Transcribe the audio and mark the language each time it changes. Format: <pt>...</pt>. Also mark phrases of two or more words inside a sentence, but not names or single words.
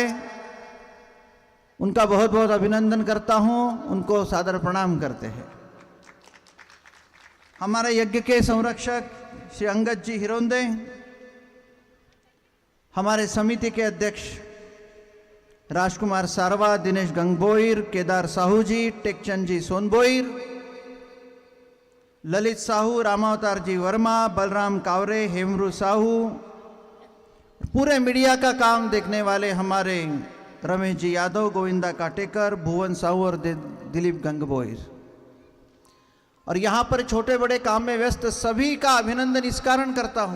<hi>उनका बहुत बहुत अभिनंदन करता हूं, उनको सादर प्रणाम करते हैं। हमारे यज्ञ के संरक्षक श्री अंगद जी हिरोंदे, हमारे समिति के अध्यक्ष राजकुमार सारवा, दिनेश गंगबोईर, केदार साहू जी, टेकचंद जी सोनबोईर, ललित साहू, रामावतार जी वर्मा, बलराम कावरे, हेमरू साहू, पूरे मीडिया का काम देखने वाले हमारे रमेश जी यादव, गोविंदा काटेकर, भुवन साहू और दिलीप गंगबोईर, और यहाँ पर छोटे बड़े काम में व्यस्त सभी का अभिनंदन इस कारण करता हूँ।</hi>